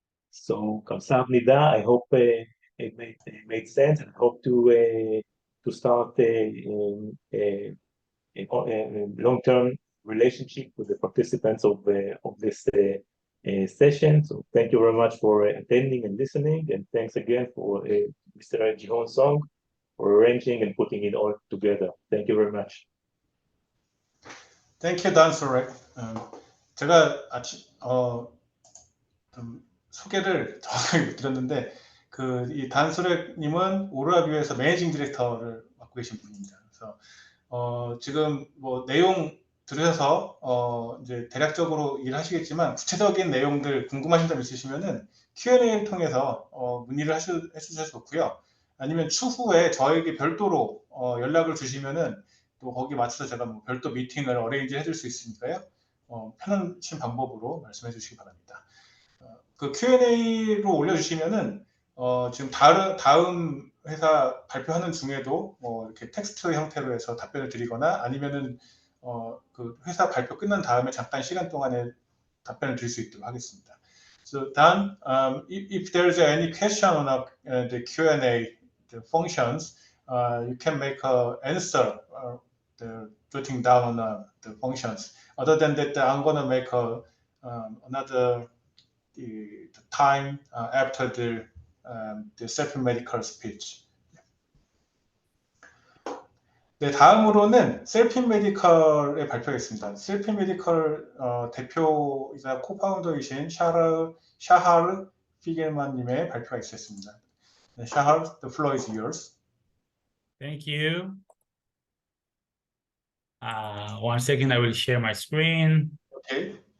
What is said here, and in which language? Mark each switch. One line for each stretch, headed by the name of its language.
English: So,
Korean: kamsahamnida.
English: I hope it made sense, and hope to start a long-term relationship with the participants of this session. So thank you very much for attending and listening, and thanks again for Mr. Jihon Song for arranging and putting it all together. Thank you very much. Thank you, Dan Sorek.
Korean: 제가 좀 소개를 정확하게 못 드렸는데 이 단 소렉님은 오로라 뷰에서 매니징 디렉터를 맡고 계신 분입니다. 그래서 지금 뭐 내용 들으셔서 이제 대략적으로 일하시겠지만 구체적인 내용들 궁금하신 점 있으시면은 Q&A를 통해서 문의를 해주셔도 좋고요. 아니면 추후에 저에게 별도로 연락을 주시면은 또 거기 맞춰서 제가 뭐 별도 미팅을 어레인지 해줄 수 있으니까요. 편하신 방법으로 말씀해 주시기 바랍니다. 그 Q&A로 올려주시면은 지금 다음 회사 발표하는 중에도 뭐 이렇게 텍스트 형태로 해서 답변을 드리거나 아니면은 그 회사 발표 끝난 다음에 잠깐 시간 동안에 답변을 드릴 수 있도록 하겠습니다.
English: So Dan, if there's any question on the Q&A the functions, you can make an answer jotting down the functions. Other than that, I'm gonna make another the time after the Selfit Medical speech.
Korean: 네, 다음으로는 셀핏 메디컬의 발표가 있습니다. 셀핏 메디컬 대표이자 코파운더이신 샤하르 피겔만 님의 발표가 있었습니다.
English: 네, Shahar, the floor is yours. Thank you. One second, I will share my screen. Okay.